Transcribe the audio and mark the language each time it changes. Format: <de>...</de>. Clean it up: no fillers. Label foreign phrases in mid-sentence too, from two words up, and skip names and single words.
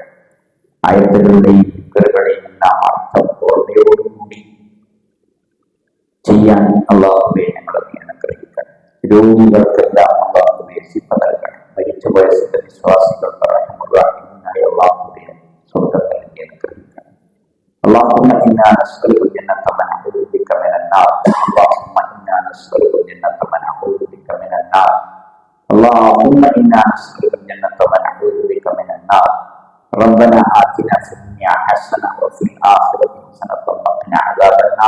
<ml>ആയത്തുകളുടെയും ദിക്റുകളുടെയും എല്ലാം അർത്ഥം ഓർമ്മയോടുകൂടി ചെയ്യാൻ അല്ലാഹുവേ ഞങ്ങളെ അനുഗ്രഹിക്കട്ടെ. രോഗികൾക്കെല്ലാം അല്ലാഹുവേ ശിഫ നൽകണം. മരിച്ചുപോയ വിശ്വാസികൾക്ക് റഹ്മത്തുള്ളാഹി അല്ലാഹുവേ സ്വർഗ്ഗത്തിൽ അനുഗ്രഹിക്കണം.</ml> <ar>اللهم إنا نسألك الجنة ونعوذ بك من النار. اللهم إنا نسألك الجنة ونعوذ بك من النار. اللهم إنا نسألك الجنة ونعوذ بك من النار. ربنا آتنا في الدنيا حسنة وفي الآخرة حسنة وقنا عذاب النار.</ar>